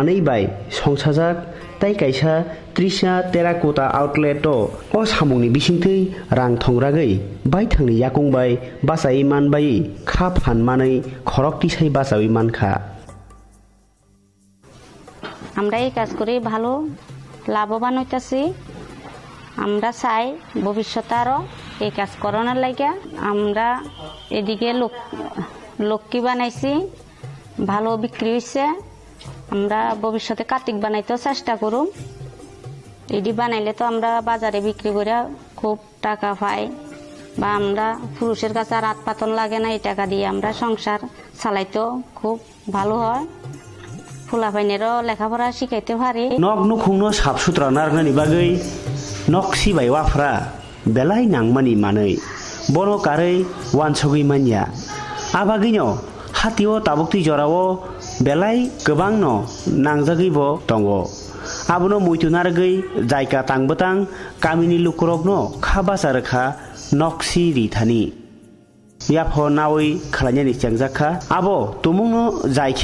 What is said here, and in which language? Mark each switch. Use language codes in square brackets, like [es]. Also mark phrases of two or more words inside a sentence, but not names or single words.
[trp] मानै बाय संसाजाक tai kaisa Trisha Terracotta Outlet o samungni bisingtui rang thongragui bai thangni yakungbai basai manbai kha phanmanai khorok tisai basawi mankha [bn] আমরা এই কাজ করে ভালো লাভবান হইতাছি আমরা চাই ভবিষ্যতে আরো এই কাজ করানোর লাগে আমরা এদিকে লক্ষ্মী বানাইছি ভালো বিক্রি হইছে আমরা ভবিষ্যতে কার্তিক বানাইতেও চেষ্টা করুম এডি বানাইলে তো আমরা বাজারে বিক্রি করে খুব টাকা পাই বা আমরা পুরুষের কাছে আর হাত পাতন লাগে না এই টাকা দিয়ে আমরা সংসার চালাইতেও খুব ভালো হয় ফুলাফাইনেরও লেখাপড়া শিখাইতে পারি [trp] nok nukhungno sabsutra nargnani bagui nok sibai wafra belai nangmani manui bono karei wansogui manya abagino hatio tabukti jorao belai gobang no nangjagui bo tongo abono muitunargui jaika tangbotang kamini lukurokno khabasa rekha noksi rithani yapho nawi khalanyani changjakha abo tumungno jaikhe